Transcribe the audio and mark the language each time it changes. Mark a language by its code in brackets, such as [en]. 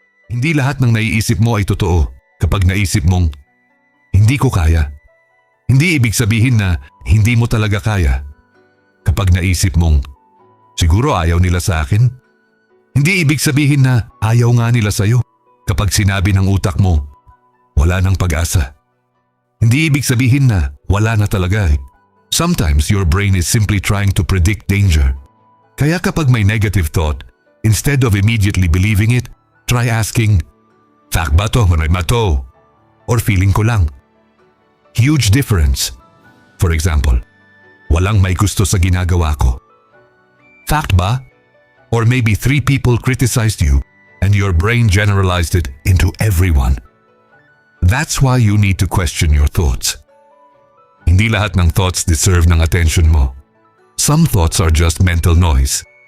[tl] Hindi lahat ng naiisip mo ay totoo. Kapag naisip mong, hindi ko kaya, hindi ibig sabihin na hindi mo talaga kaya. Kapag naisip mong, siguro ayaw nila sa akin, hindi ibig sabihin na ayaw nga nila sa'yo. Kapag sinabi ng utak mo, wala nang pag-asa, hindi ibig sabihin na wala na talaga. [en] Sometimes your brain is simply trying to predict danger. [tl] Kaya kapag may negative thought, [en] instead of immediately believing it, try asking, [tl] fact ba to, mato? [en] Or feeling [tl] ko lang. [en] Huge difference. For example, [tl] walang may gusto sa ginagawa ko. Fact ba? [en] Or maybe 3 people criticized you and your brain generalized it into everyone. That's why you need to question your thoughts. [tl] Hindi lahat ng thoughts deserve ng attention mo. [en] Some thoughts are just mental noise.